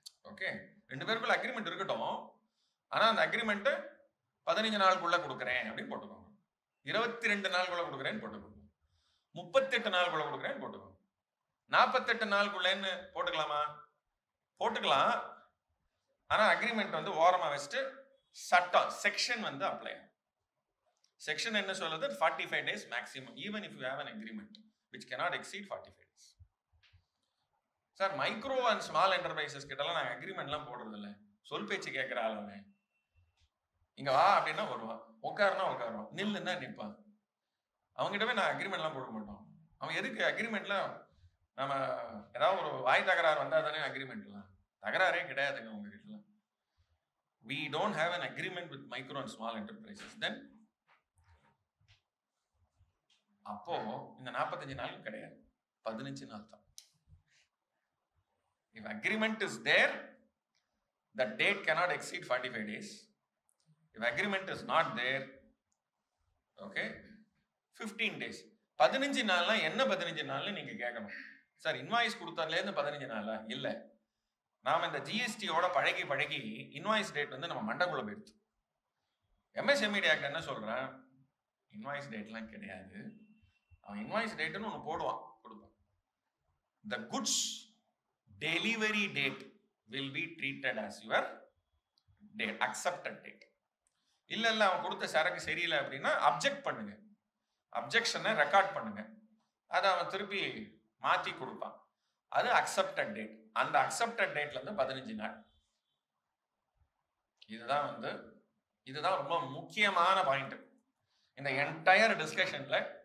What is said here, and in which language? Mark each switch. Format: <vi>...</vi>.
<ta>Okay, 2 பேருக்குள்ள agreement இருக்கட்டும், ஆனா அந்த அக்ரிமெண்ட் 15 நாளுக்குள்ள கொடுக்குறேன் அப்படின்னு போட்டுக்கோங்க, 22 நாளுக்குள்ள கொடுக்குறேன்னு போட்டுக்கோங்க, 38 நாளுக்குள்ள கொடுக்குறேன்னு போட்டுக்கோங்க. 48 நாளுக்குள்ளேன்னு போட்டுக்கலாமா? போட்டுக்கலாம். ஆனா அக்ரிமெண்ட் வந்து ஓரமா வச்சுட்டு சட்டம் செக்ஷன் வந்து அப்ளை. செக்ஷன் என்ன சொல்லுது,</ta> <en>45 days maximum even if you have an agreement which cannot exceed 45 days.</en> <ta>Sir micro and small enterprises கிட்டலாம் நாங்கள் அக்ரிமெண்ட்லாம் போடுறது இல்லை. சொல் பேச்சு கேட்குற ஆளுங்க இங்க வா அப்படின்னா வருவான், உட்காருனா உட்காருவான், நில்லுன்னா நிற்பான். அவங்ககிட்ட போய் நான் அக்ரிமெண்ட்லாம் போட மாட்டோம். அவன் எதுக்கு அக்ரிமெண்ட்லாம், நம்ம ஏதாவது ஒரு வாய் தகராறு வந்தால் தானே அக்ரிமெண்ட்லாம், தகராறே கிடையாதுங்க உங்க கிட்டலாம்.</ta> <en>We don't have an agreement with micro and small enterprises.</en> <ta>Then அப்போ இந்த 45 நாள் கிடையாது, 15 நாள் தான்.</ta> <en>If agreement is there, the date cannot exceed 45 days. If agreement is not there, okay, 15 days.</en> <ta>15 நாள்னா என்ன 15 நாள்னு நீங்க கேட்கணும். சார் இன்வாய்ஸ் கொடுத்ததுலேருந்து 15 நாளா? இல்லை, நாம இந்த ஜிஎஸ்டியோட பழகி பழகி இன்வாய்ஸ் டேட் வந்து நம்ம மண்டக்குள்ள போயிடுது. எம்எஸ்எம்இடி ஆக்ட் என்ன சொல்றான், இன்வாய்ஸ் டேட்லாம் கிடையாது. அவன் இன்வாய்ஸ் டேட்னு ஒன்று போடுவான், கொடுப்பான்.</ta> <en>The goods delivery date will be treated as your date, accepted date.</en> <ta>இல்ல இல்ல அவன் கொடுத்த சரக்கு சரியில்லை அப்படின்னா அப்ஜெக்ட் பண்ணுங்க, அப்ஜெக்ஷனை ரெக்கார்ட் பண்ணுங்க, அதை அவன் திருப்பி மாற்றி கொடுப்பான். அது அக்செப்டட் டேட். அந்த அக்செப்டட் டேட்ல இருந்து 15 நாள். இதுதான் ரொம்ப முக்கியமான பாயிண்ட் இந்த என்டையர் டிஸ்கஷன்ல.</ta>